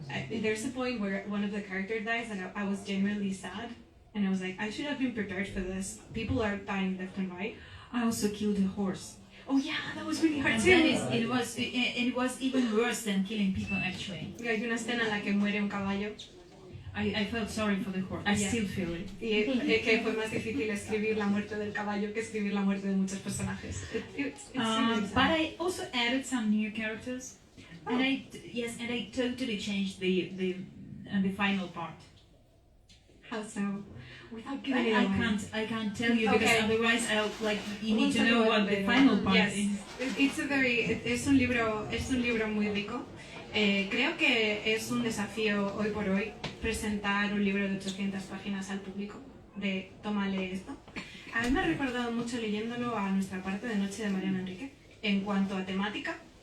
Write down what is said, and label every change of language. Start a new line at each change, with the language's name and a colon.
English: There's a point where one of the characters dies and I was genuinely sad and I was like, I should have been prepared for this. People are dying left and right. I also killed a horse. Oh yeah, that was really hard And too. it was even worse than killing people, actually.
Spanish: Hay una escena en la que muere un caballo.
English: I felt sorry for the horse. I still feel it.
Spanish: Y que fue más difícil escribir la muerte del caballo que escribir la muerte de muchos personajes.
English: It's really sad. But I also added some new characters, and I totally changed the final part. How so? Without giving it away. I can't tell you because Okay. otherwise you need to know what the final part yes. is.
Spanish: Es un libro muy rico. Creo que es un desafío hoy por hoy presentar un libro de 800 páginas al público, de tómale esto. A mí me ha recordado mucho leyéndolo a nuestra parte de Noche de Mariano Enrique, en cuanto a temática.